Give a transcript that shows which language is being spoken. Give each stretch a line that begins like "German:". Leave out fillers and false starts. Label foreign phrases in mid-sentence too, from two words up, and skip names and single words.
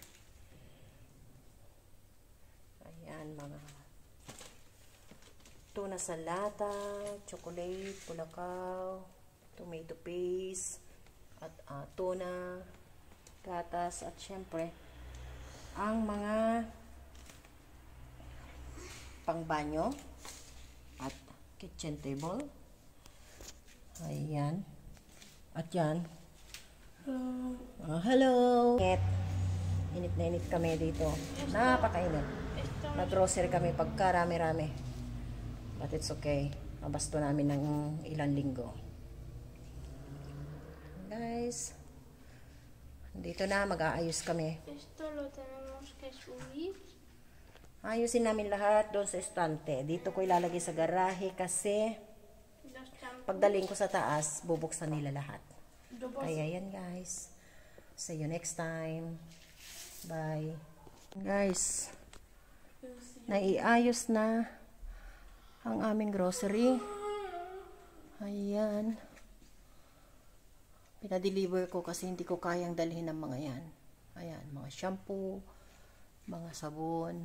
Filipino: Ayan, mga tuna sa lata, chocolate, pulakaw,
English: tomato paste,
Filipino: at tuna, gatas, at syempre, ang mga pangbanyo at
English: kitchen table.
Filipino: Ayan. At yan. Hello! Init na init kami dito. Napakainit. Nag-grocery kami pagka rami-rami.
English: But it's okay.
Filipino: Mabasto namin ng ilang linggo. Guys, dito na mag-aayos kami.
Spanish: Esto lo tenemos que subir.
Filipino: Ayusin namin lahat doon sa estante. Dito ko ilalagay sa garahe kasi
Spanish: Los champús.
Filipino: pagdaling ko sa taas, bubuksan nila lahat. Kaya yan guys.
English: See you next time. Bye.
Filipino: Guys, naiayos na ang aming grocery. Ayan. Pinadeliver ko kasi hindi ko kayang dalhin ng mga yan. Ayan, mga shampoo, mga sabon.